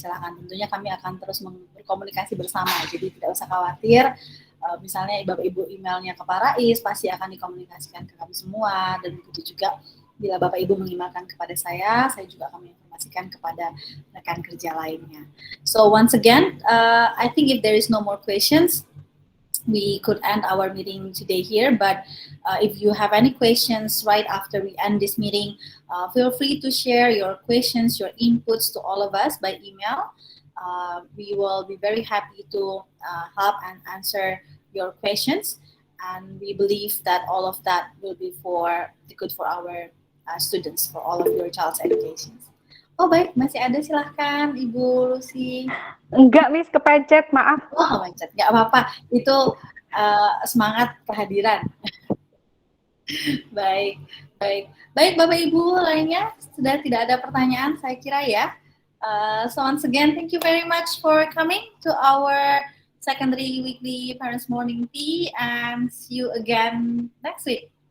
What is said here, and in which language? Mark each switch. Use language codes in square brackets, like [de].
[id] Silakan, tentunya kami akan terus berkomunikasi bersama, jadi tidak usah khawatir. Misalnya Bapak Ibu emailnya ke Pak Rais, pasti akan dikomunikasikan ke kami semua, dan begitu juga bila Bapak Ibu mengirimkan kepada saya juga akan menginformasikan kepada rekan kerja lainnya. [en] So once again, I think if there is no more questions, we could end our meeting today here, but if you have any questions right after we end this meeting, feel free to share your questions, your inputs to all of us by email. We will be very happy to help and answer your questions, and we believe that all of that will be for the good for our students, for all of your child's education. [id] Oh baik, masih ada, silahkan Ibu Lucy. Enggak, Miss, kepencet, maaf. Oh, kepencet, nggak apa-apa. Itu semangat kehadiran. Baik, Bapak Ibu lainnya sudah tidak ada pertanyaan, saya kira ya. [en] So once again, thank you very much for coming to our secondary weekly parents morning tea, and see you again next week.